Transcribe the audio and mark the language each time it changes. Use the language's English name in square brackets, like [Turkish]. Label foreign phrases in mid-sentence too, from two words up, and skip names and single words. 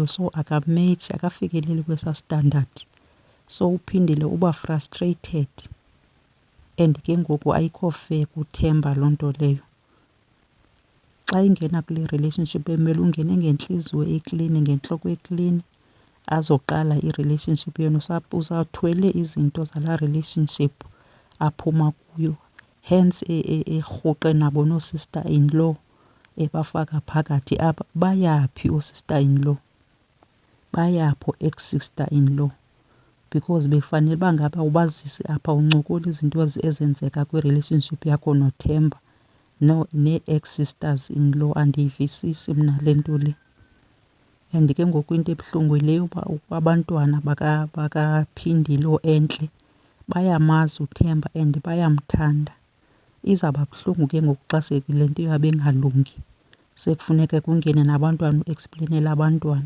[Xhosa] So akametshi, akafikeleli kwesaa standard. So uPhindile uba frustrated and ke ngoku ayikho fair kuThemba loo nto leyo. Xa ingena kule relationship emele ungene ngentliziyo eklini, ngentloko eklini, azoqala i-relationship yenu. Usathwele izinto zalaa relationship aphuma kuyo, hence erhuqe nabo no- [English] sister in law [Xhosa] ebafaka phakathi apha. Bayaphi oo- [English] sister in law? [Xhosa] Bayaphi [English] ex-sister in law? [Xhosa] Because bekufanele uba ngaba ubazisi apha uncokola izinto ezenzeka kwi-relationship yakho noThemba nee- [English] ex-sisters in law. [Xhosa] Andiyivisisi mna le nto le. And ke ngoku into ebuhlungu yile yoba abantwana bakaPhindile oEntle bayamazi uThemba and bayamthanda. Izawuba buhlungu ke ngoku xa sekule nto yabo engalungi sekufuneka kungene nabantwana uexplenela abantwana.